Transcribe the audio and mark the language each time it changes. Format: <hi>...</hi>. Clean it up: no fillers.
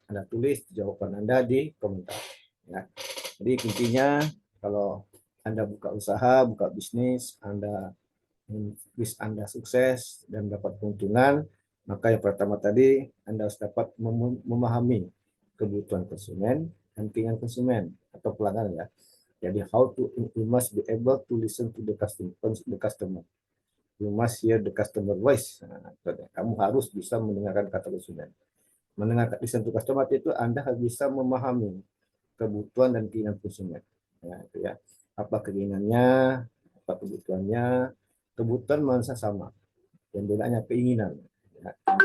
<id>Anda tulis jawaban Anda di komentar. Ya. Jadi intinya kalau Anda buka usaha, buka bisnis, Anda sukses dan dapat keuntungan, maka yang pertama tadi Anda harus dapat memahami kebutuhan konsumen dan keinginan konsumen atau pelanggan ya. Jadi</id> <en>you must be able to listen to the customer. You must hear the customer voice.</en> <id>Nah, kamu harus bisa mendengarkan kata konsumen. Mendengarkan</id> <en>listen to customer</en> <id>itu Anda harus bisa memahami kebutuhan dan keinginan konsumen. Ya, itu ya. Apa keinginannya, apa kebutuhannya. Kebutuhan manusia sama, yang bedanya keinginan. Ya.</id>